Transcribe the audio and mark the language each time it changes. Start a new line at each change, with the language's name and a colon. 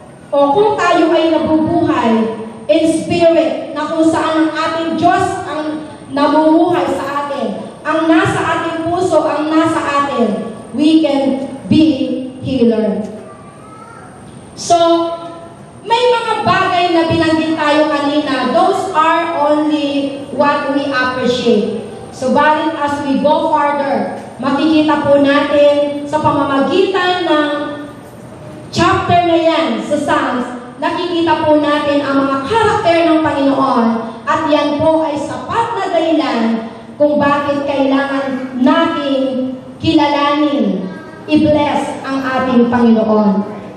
Filipino: Kung tayo ay nabubuhay
English: in spirit,
Filipino: na kung saan ang ating Diyos ang namumuhay sa atin. Ang nasa ating puso, ang nasa atin,
English: we can be healer.
Filipino: So, may mga bagay na binanggit tayo kanina.
English: Those are only what we appreciate.
Filipino: Subalit
English: as we go further,
Filipino: makikita po natin sa pamamagitan ng chapter na yan sa Psalms, nakikita po natin ang mga karakter ng Panginoon at yan po ay sapat na dahilan kung bakit kailangan nating kilalanin, i-bless ang ating Panginoon.